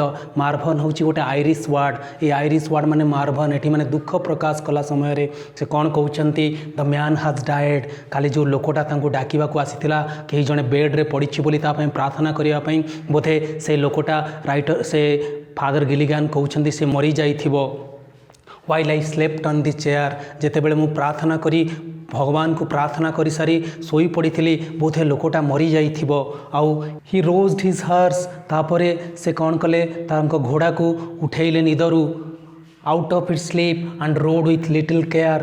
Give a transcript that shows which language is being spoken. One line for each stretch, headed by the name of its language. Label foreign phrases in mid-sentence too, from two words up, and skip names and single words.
Odia: ମାର୍ଭନ୍ ହେଉଛି ଗୋଟେ
English: Irish word.
Odia: ଏ
English: Irish word
Odia: ମାନେ ମାର୍ଭନ୍। ଏଠି ମାନେ ଦୁଃଖ ପ୍ରକାଶ କଲା ସମୟରେ ସେ କ'ଣ କହୁଛନ୍ତି
English: the man has died.
Odia: କାଲି ଯେଉଁ ଲୋକଟା ତାଙ୍କୁ ଡାକିବାକୁ ଆସିଥିଲା, କେହି ଜଣେ ବେଡ଼୍ରେ ପଡ଼ିଛି ବୋଲି ତା ପାଇଁ ପ୍ରାର୍ଥନା କରିବା ପାଇଁ, ବୋଧେ ସେ ଲୋକଟା ସେ ଫାଦର ଗିଲିଗାନ୍ କହୁଛନ୍ତି ସେ ମରିଯାଇଥିବ।
English: while I slept on the chair।
Odia: ଯେତେବେଳେ ମୁଁ ପ୍ରାର୍ଥନା କରି ଭଗବାନଙ୍କୁ ପ୍ରାର୍ଥନା କରିସାରି ଶୋଇପଡ଼ିଥିଲି, ବୋଧେ ଲୋକଟା ମରିଯାଇଥିବ।
English: ଆଉ he roused his horse.
Odia: ତାପରେ ସେ କ'ଣ କଲେ ତାଙ୍କ ଘୋଡ଼ାକୁ ଉଠେଇଲେ ନିଦରୁ
English: out of its sleep and rode with little care.